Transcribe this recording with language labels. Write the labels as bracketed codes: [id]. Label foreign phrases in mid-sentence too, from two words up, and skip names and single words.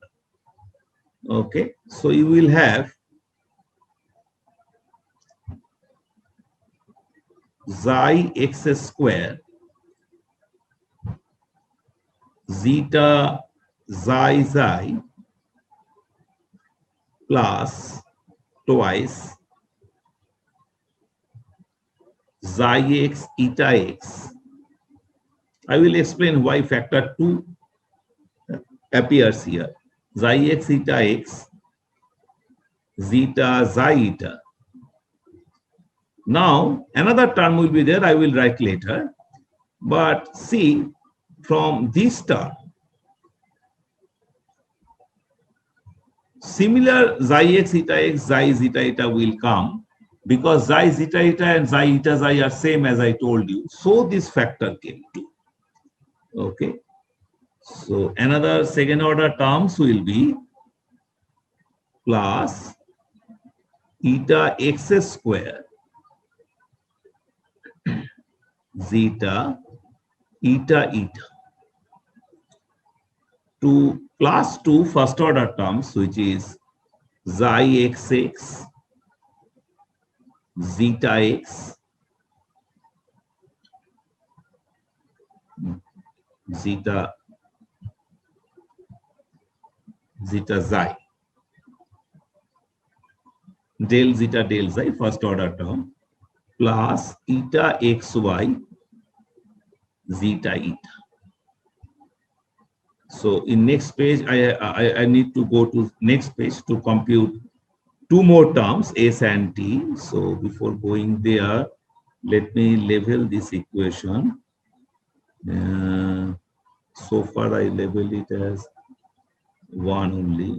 [en] Okay, so you will have xi x square zeta xi plus twice xi x eta x. I will explain why factor 2 appears here. Xi x eta x zeta xi eta. Now, another term will be there, I will write later. But see, from this term, similar xi x eta x, xi zeta eta will come because xi zeta eta and xi eta xi are same as I told you. So this factor came too. Okay. So another second order terms will be plus eta x square zeta eta eta. To plus 2 first order terms, which is xi xx zeta x zeta xi del zeta del xi first order term plus eta xy zeta eta. So in next page, I need to go to next page to compute two more terms, s and t. So before going there, let me label this equation. So far I label it as 1 only.